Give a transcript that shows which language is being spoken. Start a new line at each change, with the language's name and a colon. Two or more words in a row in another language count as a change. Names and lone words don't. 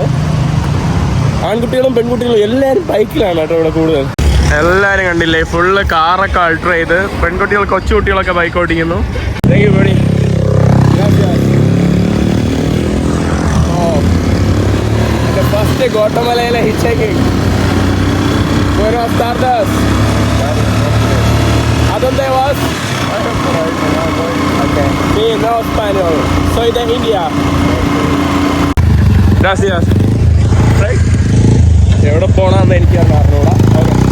Malayalam: ആൺകുട്ടികളും പെൺകുട്ടികളും എല്ലാവരും ബൈക്കിലാണ് കേട്ടോ ഇവിടെ കൂടുതൽ. എല്ലാവരും കണ്ടില്ലേ, ഫുള്ള് കാറൊക്കെ അൾട്ര ചെയ്ത്. പെൺകുട്ടികൾ, കൊച്ചുകുട്ടികളൊക്കെ ബൈക്ക് ഓടിക്കുന്നു. ഫസ്റ്റ് ഗോട്ടമലയിലെ
English: hitch hiking.
Spanish: Buenas tardes. ¿A dónde vas? Okay. Sí, no español. Soy de India. Gracias.
English: Right.
Malayalam: എവിടെ പോകണമെന്ന് എനിക്ക് അറിഞ്ഞൂടാ. ഓക്കെ.